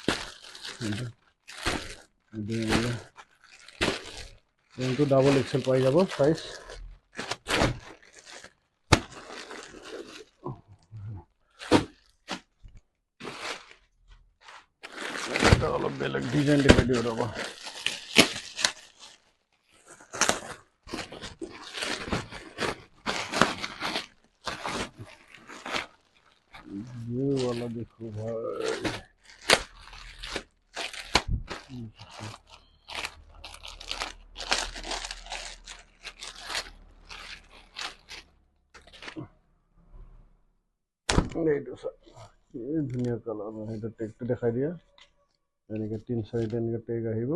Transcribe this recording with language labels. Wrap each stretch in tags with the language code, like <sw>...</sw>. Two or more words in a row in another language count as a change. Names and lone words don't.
<as>M2</as> <en>double XL</en> <as>পাই যাব সাইজ। অলপ বেলেগ ডিজাইন দেখাই দিওঁ ৰ'ব।</as> <hi>ये वाला देखो भाई,</hi> <as>এইটো এই ধুনীয়া কালাৰ। সেইটো টেগটো দেখাই দিয়া, এনেকৈ 3-4টা এনেকৈ টেগ আহিব।</as>